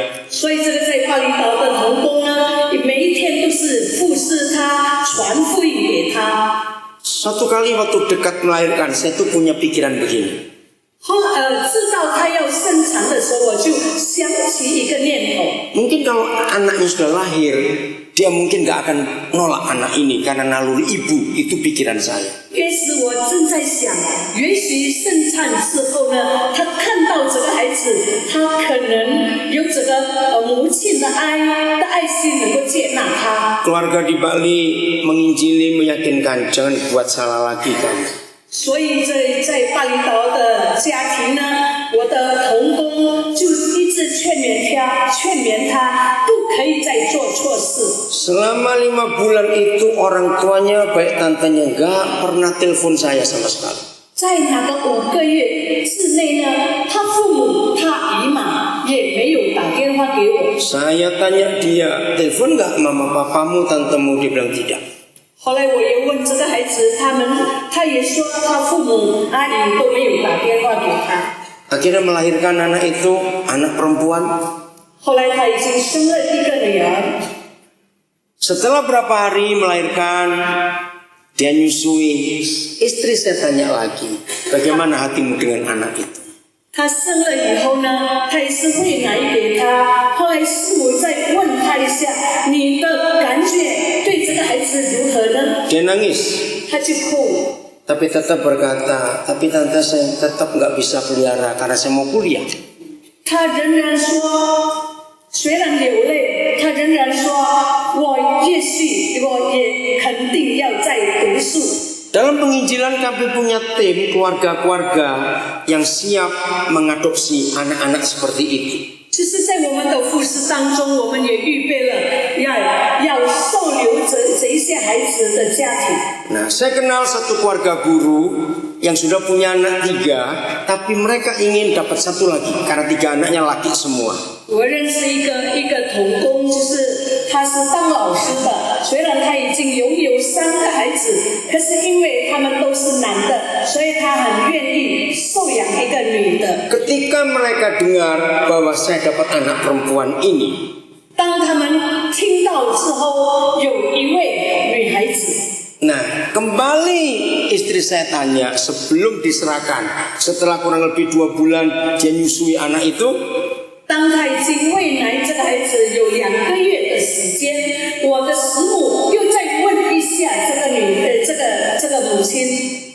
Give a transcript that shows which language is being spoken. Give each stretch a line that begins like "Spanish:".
Chinese: 所以这个在巴厘岛的童工呢，每一天都是服侍他，传福音给他。
Indonesian: Suatu kali waktu dekat melahirkan, saya tuh punya pikiran begini.
Chinese: 知道他要生产的时候，我就想起一个念头。
Indonesian: Mungkin kalau anaknya sudah lahir, dia mungkin gak akan nolak anak ini karena naluri ibu. Itu pikiran saya.
Chinese: 也许我正在想，也许生产之后呢，他看到这个孩子，他可能有这个母亲的爱心能够接纳他。
Indonesian: Keluarga di Bali menginjili, meyakinkan, jangan buat salah lagi kamu.
Chinese: 所以在巴厘岛的家庭呢，我的同工就一直劝勉他不可以再做错事。
Indonesian: Selama 5 bulan itu orang tuanya baik tantenya gak pernah telepon saya sama sekali.
Chinese: 在那个5个月之内呢，他父母他姨妈也没有打电话给我。
Indonesian: Saya tanya dia, telepon gak mama papamu, tantemu? Dia bilang tidak.
Chinese: 后来我也问这个孩子，他也说他父母阿姨都没有打电话给他。
Indonesian: Akhirnya melahirkan anak itu, anak perempuan.
Chinese: 后来他已经生了一个女儿。
Indonesian: Setelah berapa hari melahirkan, dia nyusui. Istri saya tanya lagi, bagaimana hatimu dengan anak itu?
Chinese: 他生了以后呢，他也是喂奶给他。后来师母再问他一下，你的感觉对这个孩子如何呢？
Indonesian: Dia nangis,
Chinese: 他就哭。
Indonesian: tapi tetap berkata, tapi tante saya tetap nggak bisa pelihara karena saya mau kuliah.
Chinese: 他仍然说，虽然流泪，他仍然说，我也肯定要再读书。
Indonesian: Dalam penginjilan kami punya tim keluarga-keluarga yang siap mengadopsi anak-anak seperti itu.
Chinese: 就是在我们的服事当中，我们也预备了要收留这一些孩子的家庭。
Indonesian: Nah, saya kenal satu keluarga guru yang sudah punya anak 3, tapi mereka ingin dapat 1 lagi karena 3 anaknya laki semua.
Chinese: 我认识一个童工，就是他是当老师的，虽然他已经拥有3个孩子，可是因为他们都是男的，所以他很愿意收养一个女的。
Indonesian: Ketika mereka dengar bahwa saya dapat anak perempuan ini,
Chinese: 当他们听到之后，有一位女孩子，
Indonesian: nah kembali istri saya tanya sebelum diserahkan, setelah kurang lebih 2 bulan dia nyusui anak itu,
Chinese: 当他已经喂奶这个孩子有2个月的时间，我的师母又再问一下这个母亲，